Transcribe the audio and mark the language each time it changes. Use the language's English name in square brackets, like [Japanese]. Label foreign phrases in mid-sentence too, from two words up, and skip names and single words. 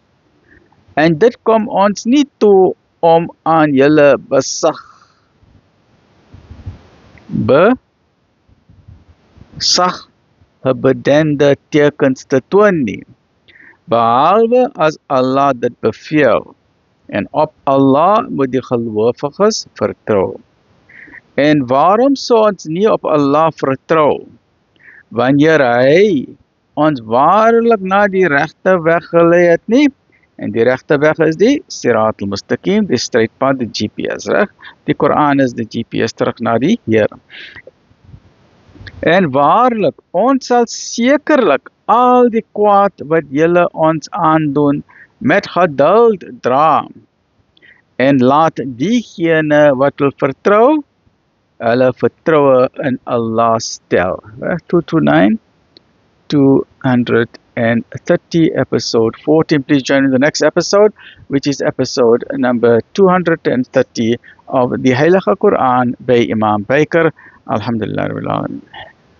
[Afrikaans] En dit kom ons nie toe om aan julle bedende tekens te toon nie, behalwe as Allah dit beveel, en op Allah moet die gelowiges vertrou. En waarom sou ons nie op Allah vertrou, wanneer hy ons waarlik na die regte weg gelei het nie? En die regte weg is die [Arabic] الصراط المستقيم, [Afrikaans] die strijdpad, die GPS, reg? Die Koran is die GPS terug na die Here. En waarlik, ons sal sekerlik al die kwaad wat julle ons aandoen met geduld dra. En laat diegene wat wil vertrou, hulle vertroue in Allah stel. [English] 229, 230, episode 14. Please join in the next episode, which is episode number 230 of the Heilige Quran by Imam Baker. Alhamdulillah.